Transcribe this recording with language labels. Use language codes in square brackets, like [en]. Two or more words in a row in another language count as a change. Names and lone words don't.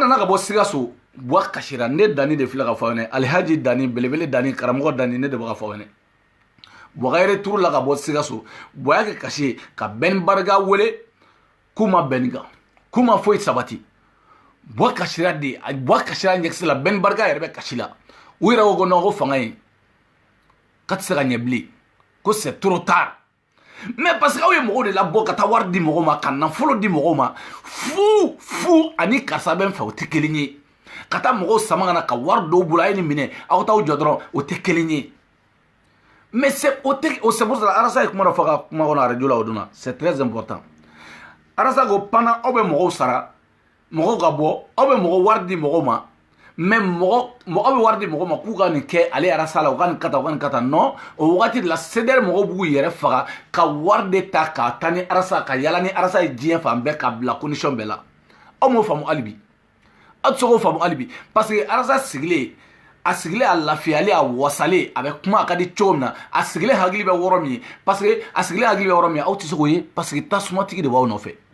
[bm] nana ka bɔ Sikaso Buwa kasira ne Dani de filɛ ka fɔ aw ɲɛna Alhaji Dani belebele Dani karamɔgɔ Dani ne de bɛ ka fɔ aw ɲɛna Buwa ka retour la ka bɔ Sikaso Buwa y'a kɛ kasi ye ka Ben Barga wele k'u ma bɛn kan k'u ma foyi sabati Buwa kasira de Buwa kasira ɲɛkisɛ la Ben Barga yɛrɛ bɛ kasi la u yɛrɛ ko non ko fanga in ka tɛ se ka ɲɛ bilen ko [fr] c'est trop tard mais parce que [bm] aw ye mɔgɔw de labɔ ka taa wari di mɔgɔw ma ka nafolo di mɔgɔw ma fu ani karisa bɛ n fɛ o tɛ kelen ye ka taa mɔgɔw sama ka na ka wari dɔw bolo a ye nin minɛ aw t'aw jɔ dɔrɔn o tɛ kelen ye [fr] mais c'est pour ça [bm] Arasa ye kuma dɔ fɔ ka kuma kɔnɔ radio la o don na [fr] c'est très important [bm] Arasa ko pendant aw bɛ mɔgɔw sara mɔgɔw ka bɔ aw bɛ mɔgɔw wari di mɔgɔw ma mais mɔgɔ bɛ wari di mɔgɔ ma k'u ka nin kɛ ale Arasa la u ka nin kata u ka nin kata non o wagati de la CDR mɔgɔw b'u yɛrɛ faga ka wari de ta ka taa ni Arasa ka yala ni Arasa ye diɲɛ fan bɛɛ ka bila condition bɛɛ la aw m'o faamu hali bi aw tɛ se k'o faamu hali bi [fr] parce que [bm] Arasa sigilen a lafiyalen a wasalen a bɛ kuma a ka di cogo min na a sigilen hakili bɛ yɔrɔ min ye [fr] parce que [bm] a sigilen hakili bɛ yɔrɔ min ye aw tɛ se k'o ye [fr] parce que [bm] tasumatigi de b'aw nɔfɛ